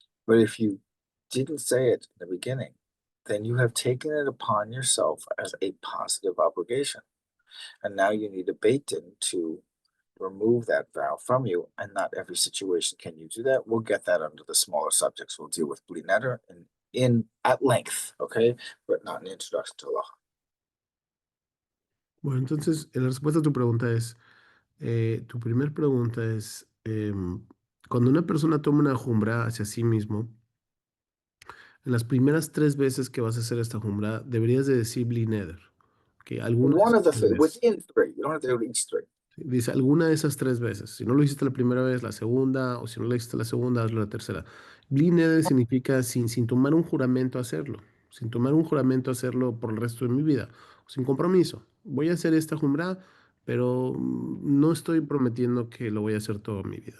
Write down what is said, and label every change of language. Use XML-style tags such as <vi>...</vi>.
<en>But if you didn't say it in the beginning, then you have taken it upon yourself as a positive obligation, and now you need a beit din to remove that vow from you, and not every situation can you do that. We'll get that under the smaller subjects. We'll deal with bli neder in at length, okay, but not an introduction to Allah.</en> <es>Bueno, entonces la respuesta a tu pregunta es, tu primer pregunta es, cuando una persona toma una jumbra hacia sí mismo, en las primeras 3 veces que vas a hacer esta jumbra, deberías de decir bli neder. Okay,</es> <en>One of the three, within 3, you don't have to do each 3.</en> <es>Dice alguna de esas 3 veces. Si no lo hiciste la primera vez, la segunda, o si no lo hiciste la segunda, hazlo la tercera. Bli neder significa sin tomar un juramento hacerlo, sin tomar un juramento hacerlo por el resto de mi vida, sin compromiso. Voy a hacer esta jumra, pero no estoy prometiendo que lo voy a hacer toda mi vida.</es>